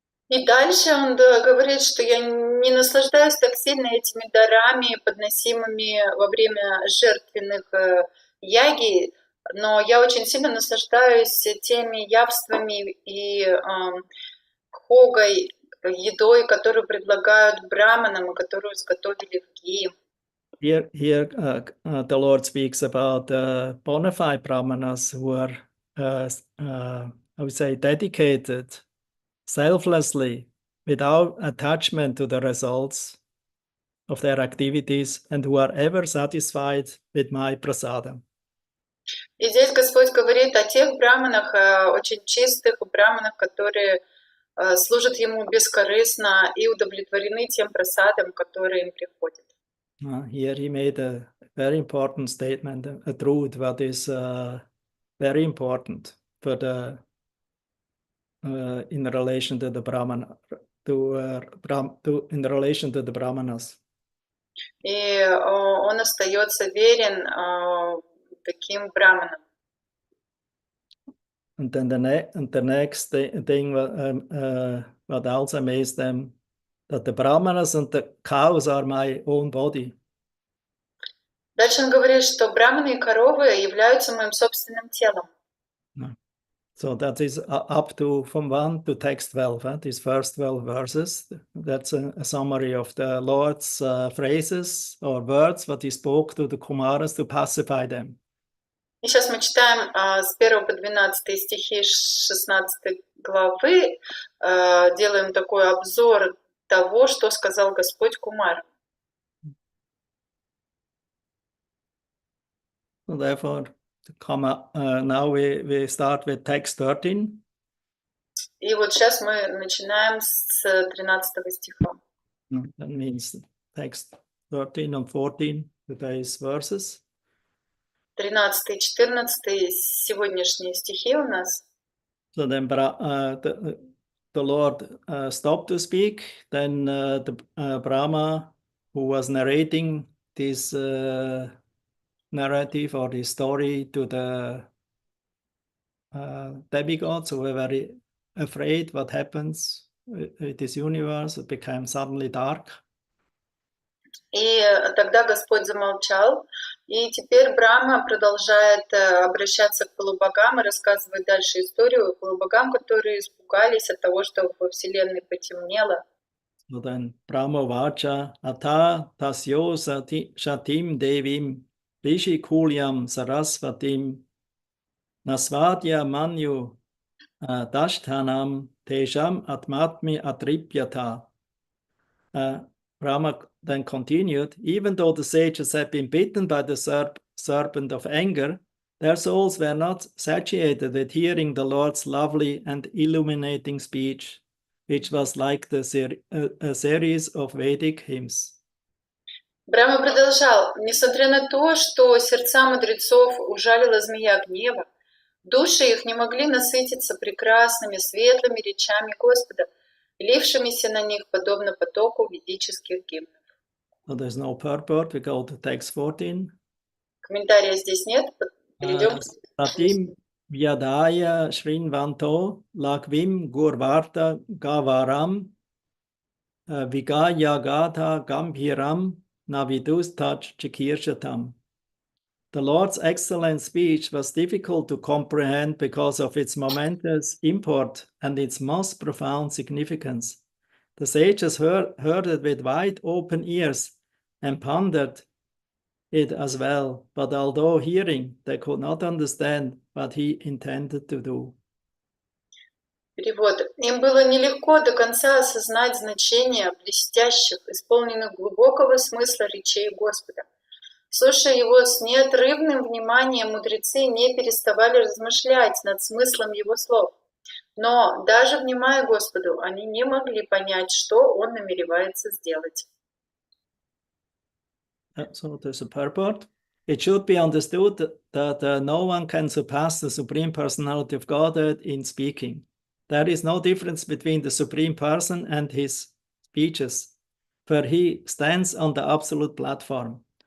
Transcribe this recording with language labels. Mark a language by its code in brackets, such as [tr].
[ru] И дальше он говорит, что я не наслаждаюсь так сильно этими дарами, подносимыми во время жертвенных яги, но я очень сильно наслаждаюсь теми явствами и хогой, едой, которую предлагают браманам, и которую изготовили в ги. [en] Here the Lord speaks about bona fide brahmanas who are, I would say, dedicated selflessly, without attachment to the results of their activities, and who are ever satisfied with my prasadam. [ru] И здесь Господь говорит о тех браманах, очень чистых браманах, которые служат Ему бескорыстно и удовлетворены тем прасадом, который им приходит. [en] Here he made a very important statement, a truth that is very important for the in relation to the Brahmana, in relation to the Brahmanas. [ru] И он остается верен таким браманам. [en] And then the next thing what also amazed them, that the Brahmanas and the cows are my own body. [ru] Дальше он говорит, что браманы и коровы являются моим собственным телом. [en] So that is up to from 1 to text 12. These first 12 verses. That's a summary of the Lord's phrases or words what he spoke to the Kumaras to pacify them. [ru] И сейчас мы читаем с 1 по 12 стихи 16 главы, делаем такой обзор того, что сказал Господь Кумарам. [en] So therefore, now we start with text 13. [ru] И вот сейчас мы начинаем с 13 стиха. [en] That means text 13 and 14, today's verses. [ru] 13 и 14 сегодняшние стихи у нас. [en] So then the Lord stopped to speak. Then the Brahma, who was narrating this narrative or this story to the demigods, who were very afraid what happens with this universe. It became suddenly dark. [ru] И тогда Господь замолчал, и теперь Брахма продолжает обращаться к полубогам и рассказывать дальше историю полубогам, которые испугались от того, что во Вселенной потемнело. [en] So then [sa] Brahma vacha atha tasyo shatim devim Rishi kulyam sarasvatim nasvadya manyu Dashtanam tejam atmatmi atripyata. [en] Brahma then continued, even though the sages had been bitten by the serpent of anger, their souls were not satiated with hearing the Lord's lovely and illuminating speech, which was like a series of Vedic hymns. [ru] Брахма продолжал, несмотря на то, что сердца мудрецов ужалила змея гнева, души их не могли насытиться прекрасными, светлыми речами Господа, лившимися на них подобно потоку ведических гимнов. [en] So there's no purport. We go to text 14. [ru] Комментария здесь нет. Перейдем. [sa] Pratim Vyadaya Shrinvanto Lakvim Gurvarta Gavaram Vigaya Gatha Gambhiram Navidus Touch Chikirshatam. [en] The Lord's excellent speech was difficult to comprehend because of its momentous import and its most profound significance. The sages heard it with wide open ears and pondered it as well, but although hearing, they could not understand what he intended to do. [ru] Перевод. Им было нелегко до конца осознать значение блестящих, исполненных глубокого смысла речей Господа. Слушая его с неотрывным вниманием, мудрецы не переставали размышлять над смыслом его слов. Но даже внимая Господу, они не могли понять, что он намеревается сделать. [en] So there's a purport. It should be understood that no one can surpass the Supreme Personality of Godhead in speaking. There is no difference between the Supreme Person and his speeches, for he stands on the absolute platform.